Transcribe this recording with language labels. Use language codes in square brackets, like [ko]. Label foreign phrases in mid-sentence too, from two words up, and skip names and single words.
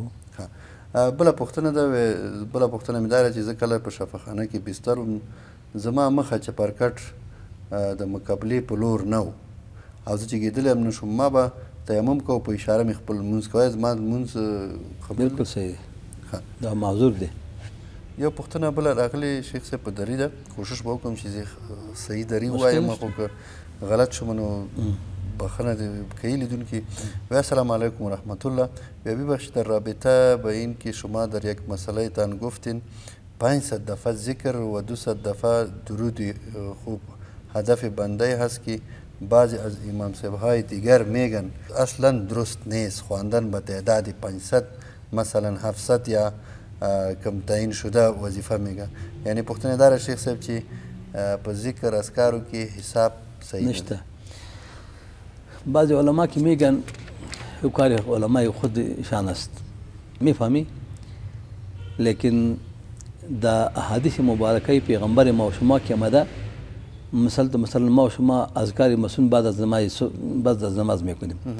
[ps] بله پوښتنه ده بله پوښتنه مې دا ده چې زه کله په شفاخانه کې بستر وم زما مخه چپرکټ د مقابلې په لور نه و او زه چې کېدلی هم نه شوم ما به تیمم کوم په اشاره مې خپل لمونځ کوی. زما لمونځ بلکل صحیح دی. دا معذور دی. یو پوښتنه بله راغلې شیخ صاحب په دري ده. کوشش به وکړم چې زه صحیح دري ووایم خو که غلط شوم نو بخنه کوي لیدونکي. [ar] السلام علیکم و رحمت الله. [fa] ببخشید در رابطه به این که شما در یک مسئله تان گفتین 500 دفعه ذکر و 200 دفعه درود خوب هدف بنده هست که بعضی از امام صاحب‌های دیگر میگن اصلا درست نیست خواندن به تعداد 500 مثلا 700 یا کم تعیین شده وظیفه میگن. [ps] یعنی پوښتنه داره شیخ صاحب چې په ذکر اذکارو کې حساب صحیح نشته. [fa] بعضی علما که میگن کار علمای خود شان است میفهمی، لیکن در احادیث مبارکه پیغمبر ما و شما که آمده مثلا ما و شما اذکار مسنون بعد از نماز میکنیم